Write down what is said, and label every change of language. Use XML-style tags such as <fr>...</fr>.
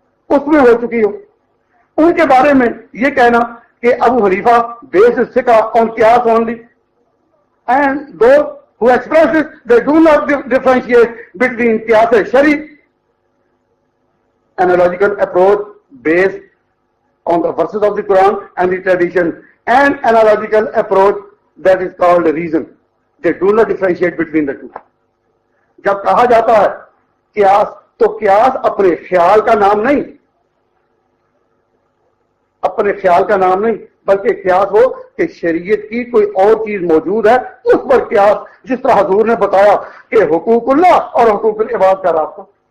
<ur>اس میں ہو چکی ہو، ان کے بارے میں یہ کہنا کہ</ur> <en>Abu Hanifa based فقہ on قیاس only, and those who express it, they do not differentiate between qiyas shari, analogical approach based on the verses of the Quran and the tradition, and analogical approach that is called reason. They do not differentiate between the two.</en> <ur>جب کہا جاتا ہے قیاس تو قیاس اپنے خیال کا نام نہیں، اپنے خیال کا نام نہیں، بلکہ قیاس ہو کہ شریعت کی کوئی اور چیز موجود ہے اس پر قیاس. جس طرح حضور نے بتایا کہ حقوق اللہ اور حقوق العباد کا رابطہ.</ur>